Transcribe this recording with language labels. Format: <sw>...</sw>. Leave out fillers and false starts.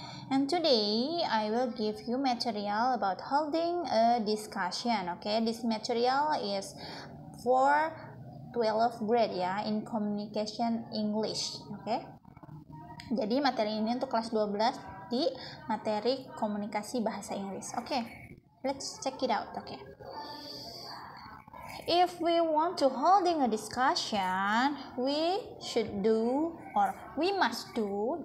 <en>And today I will give you material about holding a discussion. This material is for 12th grade in communication English.</en> <id>Jadi materi ini untuk kelas 12 di materi komunikasi bahasa Inggris.</id> <en>Let's check it out. If we want to holding a discussion, we should do or we must do.</en>